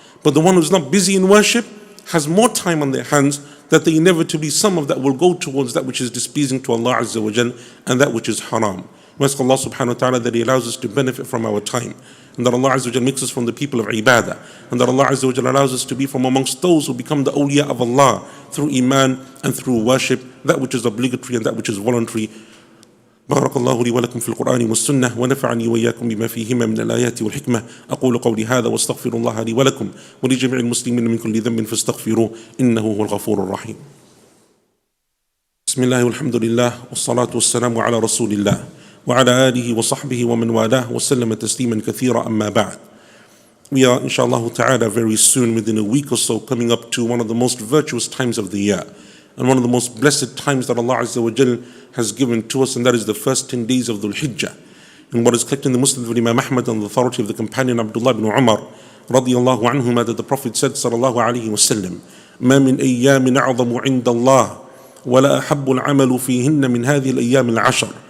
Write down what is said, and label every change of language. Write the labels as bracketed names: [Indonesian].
[English] But the one who's not busy in worship has more time on their hands, that they inevitably, some of that will go towards that which is displeasing to Allah Azza wa Jal and that which is haram. We ask Allah subhanahu wa ta'ala that He allows us to benefit from our time, and that Allah Azza wa Jal makes us from the people of ibadah, and that Allah Azza wa Jal allows us to be from amongst those who become the awliya of Allah through iman and through worship, that which is obligatory and that which is voluntary. [Arabic] بارك الله لي ولكم في القرآن والسنة ونفعني وإياكم بما فيهما من الآيات والحكمة أقول قولي هذا واستغفر الله لي ولكم ولجميع المسلمين من كل ذنب فاستغفروه إنه هو الغفور الرحيم. بسم الله والحمد لله والصلاة والسلام على رسول الله وعلى آله وصحبه ومن والاه وسلم تسليما كثيرا أما بعد. [English] We are inshallah ta'ala very soon, within a week or so, coming up to one of the most virtuous times of the year, and one of the most blessed times that Allah Azza wa Jal has given to us, and that is the first 10 days of Dhul Hijjah. And what is collected in the Muslim of Imam Ahmad on the authority of the companion Abdullah ibn Umar radiyallahu anhuma, that the Prophet said sallallahu alayhi wa sallam, [Arabic] ما من أيام أعظم عند الله ولا أحب العمل فيهن من هذه الأيام العشر.